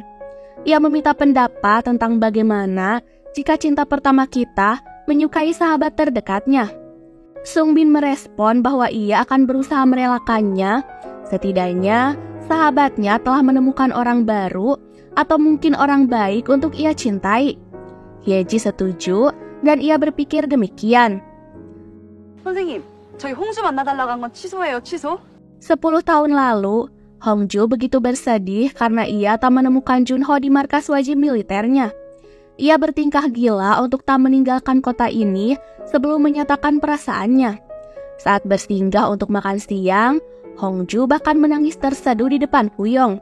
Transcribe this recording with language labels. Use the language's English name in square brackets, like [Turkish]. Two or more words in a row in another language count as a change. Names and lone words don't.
[Indonesian] Ia meminta pendapat tentang bagaimana jika cinta pertama kita menyukai sahabat terdekatnya. Sungbin merespon bahwa ia akan berusaha merelakannya, setidaknya sahabatnya telah menemukan orang baru atau mungkin orang baik untuk ia cintai. Hyeji setuju dan ia berpikir demikian. [Korean] 선생님, 저희 홍주 만나달라고 한 건 취소해요, 취소? [Indonesian] 10 tahun lalu, Hongju begitu bersedih karena ia tak menemukan Junho di markas wajib militernya. Ia bertingkah gila untuk tak meninggalkan kota ini sebelum menyatakan perasaannya. Saat bersinggah untuk makan siang, Hongju bahkan menangis terseduh di depan Huyong.